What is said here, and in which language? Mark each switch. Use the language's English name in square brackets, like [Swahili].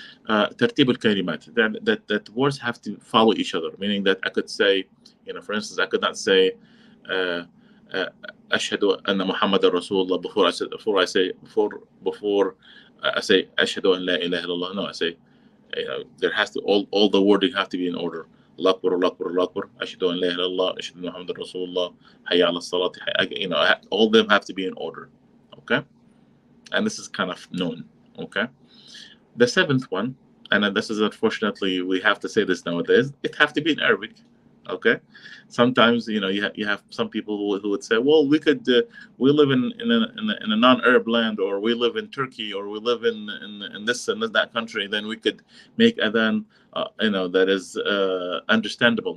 [Arabic] ترتيب الكلمات, [English] that words have to follow each other, meaning that I could say, for instance, I could not say [Arabic] أشهد أن محمد رسول الله [English] before I say [Arabic] أشهد أن لا إله إلا الله. [English] No, I say there has to all the wording have to be in order. [Arabic] الله أكبر الله أكبر الله أكبر أشهد أن لا إله إلا الله أشهد أن محمد رسول الله حي على الصلاة. [English] All of them have to be in order. Okay, and this is kind of known. Okay, the seventh one, and this is unfortunately we have to say this nowadays, it have to be in Arabic. Okay, sometimes you have some people who would say, well, we live in a non-Arab land, or we live in Turkey, or we live in this and that country, then we could make adhan that is understandable.